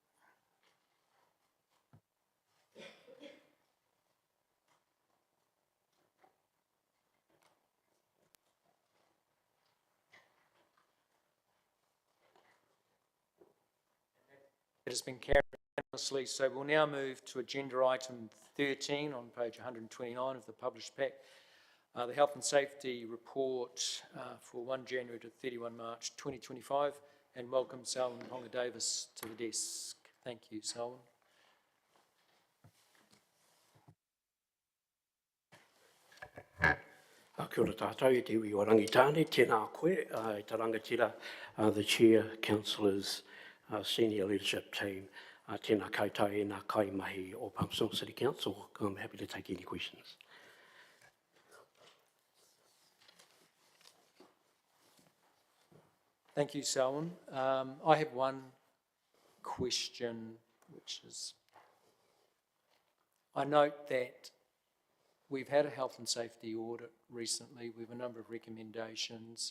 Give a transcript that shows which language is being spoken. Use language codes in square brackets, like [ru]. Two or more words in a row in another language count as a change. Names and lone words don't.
[en] It has been carried unanimously, so we'll now move to agenda item 13 on page 129 of the published pack. The Health and Safety Report for 1 January to 31 March 2025, and welcome Selwyn Ponga-Davis to the desk. Thank you, Selwyn. [mi] Kia ora tātou, te iwi o Rangitāne, tēnā koe, te rangatira, [en] the chair, councillors, senior leadership team, [mi] tēnā koutou e nā kaimahi o Palmerston City Council. [en] I'm happy to take any questions. Thank you, Selwyn. I have one question, which is, I note that we've had a health and safety audit recently with a number of recommendations.